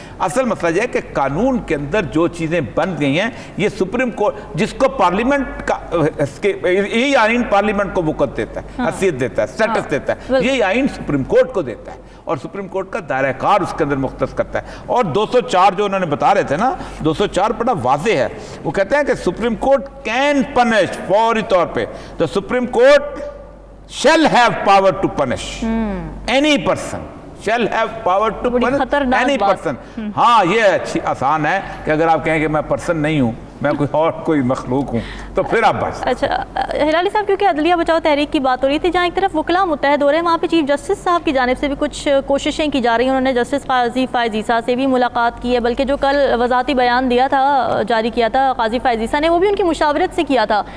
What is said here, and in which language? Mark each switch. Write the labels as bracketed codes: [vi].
[ur] اصل مسئلہ یہ ہے کہ قانون کے اندر جو چیزیں بن گئی ہیں یہ سپریم کورٹ جس کو پارلیمنٹ کا یہی آئین پارلیمنٹ کو وقت دیتا ہے، حیثیت دیتا ہے، سٹیٹس دیتا ہے، یہی آئین سپریم کورٹ کو دیتا ہے اور سپریم کورٹ کا دائرہ کار اس کے اندر مختص کرتا ہے. اور 204 جو انہوں نے بتا رہے تھے نا، 204 بڑا واضح ہے. وہ کہتے ہیں کہ سپریم کورٹ [en] can punish, [ur] فوری طور پہ [en] the Supreme Court shall have power to punish any person. Shall have power to punish any person. [ur] ہاں یہ اچھی آسان ہے کہ اگر آپ کہیں کہ میں پرسن نہیں ہوں، میں کوئی مخلوق ہوں، تو پھر آپ بچ. اچھا ہلالی صاحب، کیونکہ عدلیہ بچاؤ تحریک کی بات ہو رہی تھی، جہاں ایک طرف وکلاء متحد ہو رہے ہیں، وہاں پہ چیف جسٹس صاحب کی جانب سے بھی کچھ کوششیں کی جا رہی ہیں. انہوں نے جسٹس قاضی فائز عیسیٰ سے بھی ملاقات کی ہے، بلکہ جو کل وضاحتی بیان دیا تھا، جاری کیا تھا قاضی فائز عیسیٰ نے، وہ بھی ان کی مشاورت سے کیا تھا.